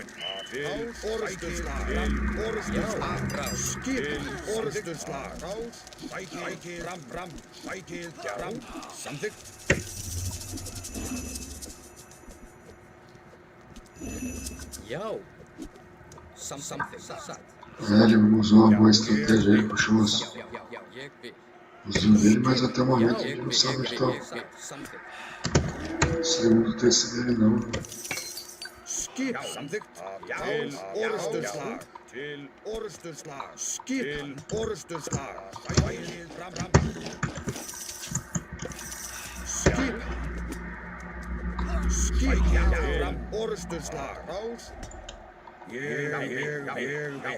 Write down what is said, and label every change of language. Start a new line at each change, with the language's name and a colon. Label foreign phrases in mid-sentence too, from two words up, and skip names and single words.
Icelandic: Orrustuslag. Skip. Orrustuslag. Sækið. Fram. Sækið. Fram. Samþykkt. Já. Samþykkt.
Portuguese: Ele usou uma boa estratégia, ele puxou os dele, mas até o momento ele não sabe onde está o segundo TC dele, não.
Icelandic: Skip. Samþykkt. Orrustuslag. Til orrustuslag. Skip. Orrustuslag. Sækið. Fram. Skip. Skip til orrustuslag. Ég vil.